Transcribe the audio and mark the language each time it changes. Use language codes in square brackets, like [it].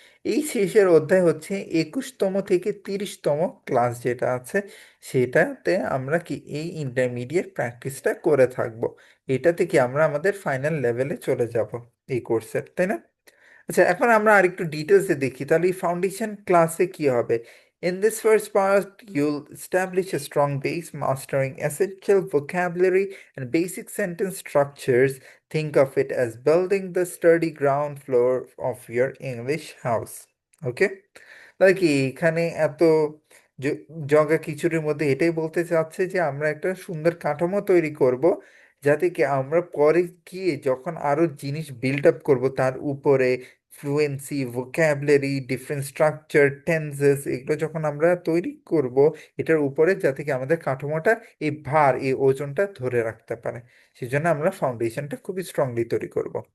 [bn] এই শেষের অধ্যায় হচ্ছে 21তম থেকে 30তম ক্লাস যেটা আছে, সেটাতে আমরা কি এই ইন্টারমিডিয়েট প্র্যাকটিসটা করে থাকবো। এটা থেকে আমরা আমাদের ফাইনাল লেভেলে চলে যাব এই কোর্সের, তাই না? আচ্ছা, এখন আমরা আরেকটু ডিটেলসে দেখি তাহলে এই ফাউন্ডেশন ক্লাসে কি হবে। [en] In this first part, you'll establish a strong base, mastering essential vocabulary and basic sentence structures. Think of it as building the sturdy ground floor of your English house. Okay? [bn] তাহলে কি এখানে এত জ- জগা খিচুড়ির মধ্যে এটাই বলতে চাচ্ছে যে আমরা একটা সুন্দর কাঠামো তৈরি করব, যাতে কি আমরা পরে গিয়ে যখন আরো জিনিস বিল্ড আপ করবো তার উপরে fluency, vocabulary, different structure, tenses, এগুলো যখন আমরা তৈরি করব এটার উপরে, যাতে কি আমাদের কাঠামোটা এই ভার এই ওজনটা ধরে রাখতে পারে, সেজন্য আমরা ফাউন্ডেশনটা খুবই স্ট্রংলি তৈরি করব।